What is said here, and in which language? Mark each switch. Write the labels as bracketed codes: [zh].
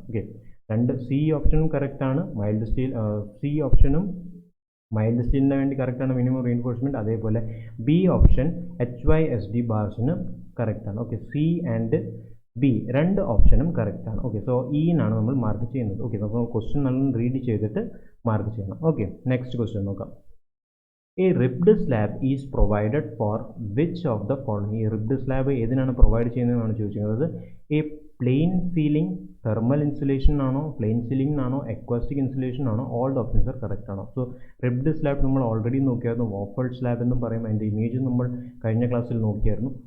[ml] Okay, C ഓപ്ഷനും കറക്റ്റാണ്, C ഓപ്ഷനും മൈൽഡ് സ്റ്റീലിന് വേണ്ടി കറക്റ്റാണ് മിനിമം റീഇൻഫോഴ്സ്മെൻറ്റ്. അതേപോലെ ബി ഓപ്ഷൻ HYSD ബാർസിന് കറക്റ്റാണ്. ഓക്കെ, സി ആൻഡ് ബി രണ്ട് ഓപ്ഷനും കറക്റ്റാണ്. ഓക്കെ, സോ ഈനാണ് നമ്മൾ മാർക്ക് ചെയ്യുന്നത്. ഓക്കെ, നമുക്ക് ക്വസ്റ്റ്യൻ നല്ലോണം റീഡ് ചെയ്തിട്ട് മാർക്ക് ചെയ്യണം. ഓക്കെ, നെക്സ്റ്റ് ക്വസ്റ്റ്യൻ നോക്കാം. [en] A ribbed slab is provided for which of the following? [ml] ഈ ribbed slab ഏതിനാണ് പ്രൊവൈഡ് ചെയ്യുന്നതെന്നാണ് ചോദിച്ചിരിക്കുന്നത്. [en] A plain ceiling, thermal insulation [ml] ആണോ, plain ceiling ആണോ, acoustic insulation ആണോ? [en] all the options are correct [ml] ആണോ? So ribbed slab നമ്മൾ already നോക്കിയായിരുന്നു. waffled slab എന്നും പറയും, അതിൻ്റെ ഇമേജ് നമ്മൾ കഴിഞ്ഞ ക്ലാസ്സിൽ നോക്കിയായിരുന്നു.